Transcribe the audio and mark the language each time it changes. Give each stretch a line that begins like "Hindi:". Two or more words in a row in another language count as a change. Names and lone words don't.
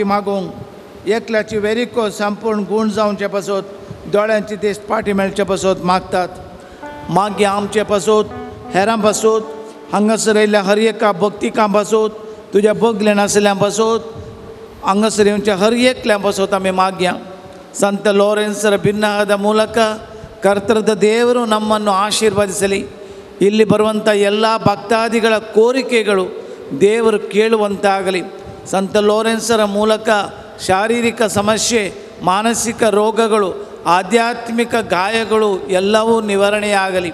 Konkani: मागूंक एकल्याची वेरिको संपूर्ण गूण जावचे पासून दोळ्यांची तेज पाटी मेळचे पासून मागतात मागीर आमचे पासून हेरां पासून हांगासर येयल्ल्या हर एका भक्तिकां पासून तुझ्या बगलेन आसल्या पासून हांगासर येवच्या हर एकल्या पासून आमी मागया
Kannada: ಸಂತ ಲೋರೆನ್ಸರ ಭಿನ್ನವಾದ ಮೂಲಕ ಕರ್ತೃದ ದೇವರು ನಮ್ಮನ್ನು ಆಶೀರ್ವದಿಸಲಿ. ಇಲ್ಲಿ ಬರುವಂಥ ಎಲ್ಲ ಭಕ್ತಾದಿಗಳ ಕೋರಿಕೆಗಳು ದೇವರು ಕೇಳುವಂತಾಗಲಿ. ಸಂತ ಲೋರೆನ್ಸರ ಮೂಲಕ ಶಾರೀರಿಕ ಸಮಸ್ಯೆ, ಮಾನಸಿಕ ರೋಗಗಳು, ಆಧ್ಯಾತ್ಮಿಕ ಗಾಯಗಳು ಎಲ್ಲವೂ ನಿವಾರಣೆಯಾಗಲಿ.